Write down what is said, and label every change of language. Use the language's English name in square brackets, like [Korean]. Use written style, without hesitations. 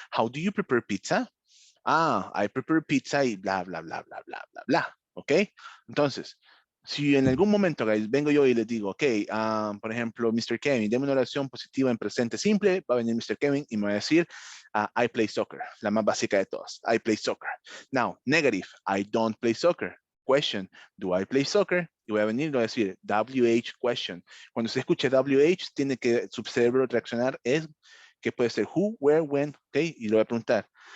[English] How do you prepare pizza? Ah, I prepare pizza [Spanish] y bla, bla, bla, bla, bla, bla, bla. [English] ¿Ok? [Spanish] Entonces, si en algún momento, guys, vengo yo y les digo, ok, por ejemplo, Mr. Kevin, deme una oración positiva en presente simple, va a venir Mr. Kevin y me va a decir, [English] I play soccer, [Spanish] la más básica de todas, I play soccer. [English] Now, negative, I don't play soccer. Question, do I play soccer? [Spanish] Y voy a venir y voy a decir, WH question. Cuando se escuche WH, tiene que su cerebro reaccionar es que puede ser who, where, when, ok, y le voy a preguntar.